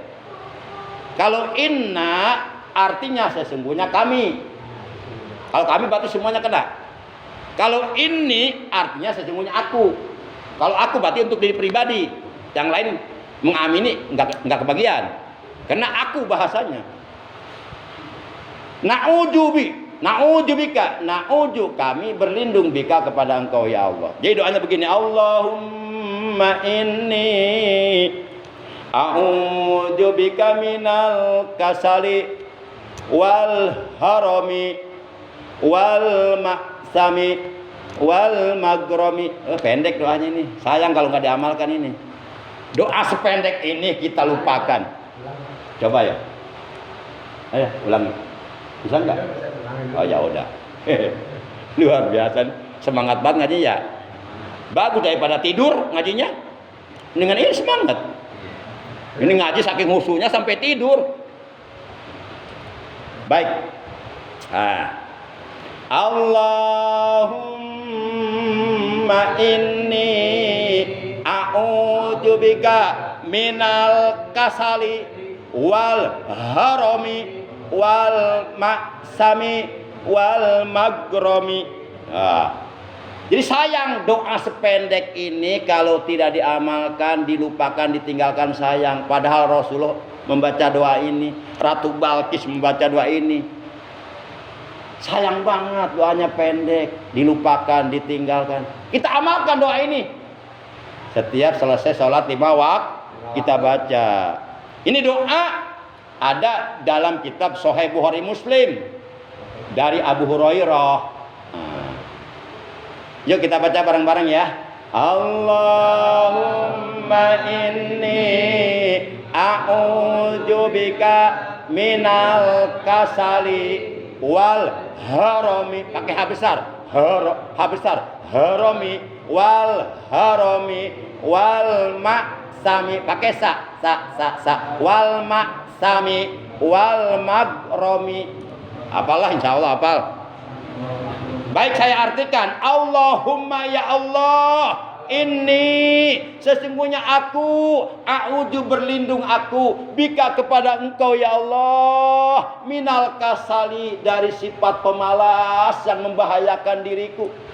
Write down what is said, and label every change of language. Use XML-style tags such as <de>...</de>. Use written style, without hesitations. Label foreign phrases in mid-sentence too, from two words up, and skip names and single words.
<id>Kalau inna artinya sesungguhnya kami. Kalau kami berarti semuanya kena. Kalau ini artinya sesungguhnya aku. Kalau aku berarti untuk diri pribadi. Yang lain mengamini enggak kebagian. Karena aku bahasanya. Na'udzubika, na'udzu kami berlindung bika kepada Engkau ya Allah. Jadi doanya begini,</id> <ar>اللهم إني أعوذ بك من الكسل والهرم والمأثم والمغرم.</ar> <id>Pendek doanya ini. Sayang kalau nggak diamalkan ini. Doa sependek ini kita lupakan. Coba ya. Ayo ulangi. Bisa nggak? Oh ya udah. Luar biasa. Semangat banget ngaji ya. Bagus daripada tidur ngajinya. Dengan ini semangat. Ini ngaji saking khusyuknya sampai tidur. Baik.</id> <ar>اللهم إني أعوذ بك من الكسل والهرم والمأثم والمغرم.</ar> <id>Jadi sayang doa sependek ini kalau tidak diamalkan, dilupakan, ditinggalkan sayang. Padahal Rasulullah membaca doa ini, Ratu Balkis membaca doa ini. Sayang banget doanya pendek, dilupakan, ditinggalkan. Kita amalkan doa ini. Setiap selesai sholat 5 waktu kita baca. Ini doa ada dalam kitab Sahih Bukhari Muslim dari Abu Hurairah. Yuk kita baca bareng-bareng ya.</id> <ar>اللهم إني أعوذ بك من الكسل والهرم,</ar> <id>pakai H besar,</id> <ar>الهرم والهرم والمأثم,</ar> <id>pakai sa</id> <ar>والمأثم والمغرم.</ar> <id>Apalah, insyaallah hafal. Baik, saya artikan. Allahumma ya Allah, ini sesungguhnya aku a'udzu berlindung aku bika kepada Engkau ya Allah</id> <ar>من الكسل</ar> <id>dari sifat pemalas yang membahayakan diriku.</id>